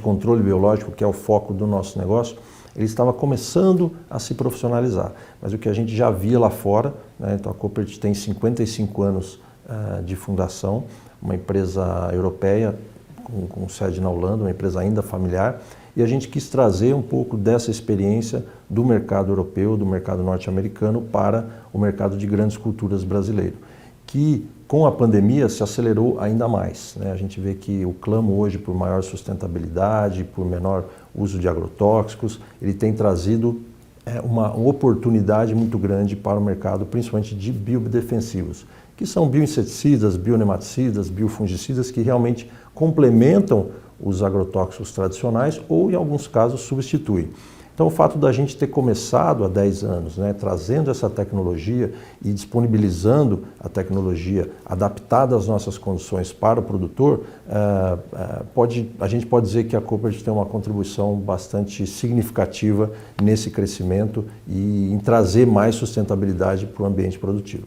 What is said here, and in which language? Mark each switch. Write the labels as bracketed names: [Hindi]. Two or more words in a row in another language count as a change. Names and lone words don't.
[Portuguese] controle biológico, que é o foco do nosso negócio, ele estava começando a se profissionalizar, mas o que a gente já via lá fora, né, então a Copert tem 55 anos de fundação, uma empresa europeia com sede na Holanda, uma empresa ainda familiar, e a gente quis trazer um pouco dessa experiência do mercado europeu, do mercado norte-americano para o mercado de grandes culturas brasileiro, que com a pandemia se acelerou ainda mais, né? A gente vê que o clamo hoje por maior sustentabilidade, por menor uso de agrotóxicos, ele tem trazido uma oportunidade muito grande para o mercado, principalmente de biodefensivos, que são bioinseticidas, bionematicidas, biofungicidas, que realmente complementam os agrotóxicos tradicionais ou, em alguns casos, substituem. Então o fato da gente ter começado há 10 anos, né, trazendo essa tecnologia e disponibilizando a tecnologia adaptada às nossas condições para o produtor, a gente pode dizer que a Koppert tem uma contribuição bastante significativa nesse crescimento e em trazer mais sustentabilidade para o ambiente produtivo.